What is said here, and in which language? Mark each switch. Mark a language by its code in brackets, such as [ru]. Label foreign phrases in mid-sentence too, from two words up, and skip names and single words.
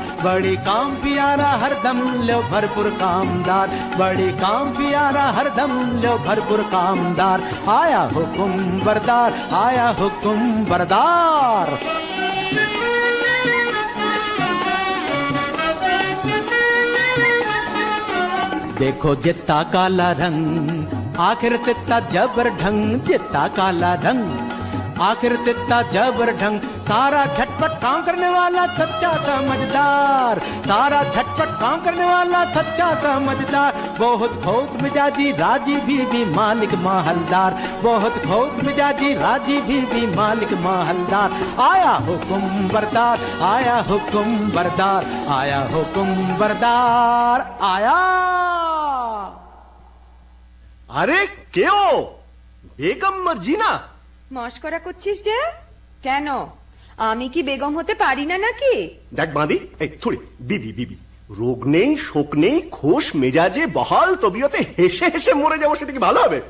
[hi] बड़ी काम प्यारा हरदम लो भरपूर कामदार, बड़ी काम प्यारा हरदम लो भरपूर कामदार। आया हुकुम बरदार, आया हुकुम बरदार। देखो जितना काला रंग आखिर तितना जबर ढंग, जितना काला रंग आखिर तितना जबर ढंग, सारा झटपट काम करने वाला सच्चा समझदार, सारा झटपट काम करने वाला सच्चा समझदार, बहुत खोस मिजाजी राजी भी मालिक माहलदार, बहुत खोस मिजाजी राजी भी मालिक माहलदार। आया हुकुम बरदार, आया हुकुम बरदार, आया हुकुम बरदार, आया। [bn] আরে কেও বেগম মার্জিনা, মস্করা করছিস যে? কেন, আমি কি বেগম হতে পারি না নাকি? দেখ বাঁধি, এই থুড়ি বিবি বিবি, রোগ নেই শোক নেই, খোশ মেজাজে বহাল তবিয়তে হেসে হেসে মরে যাবো, সেটা কি ভালো হবে?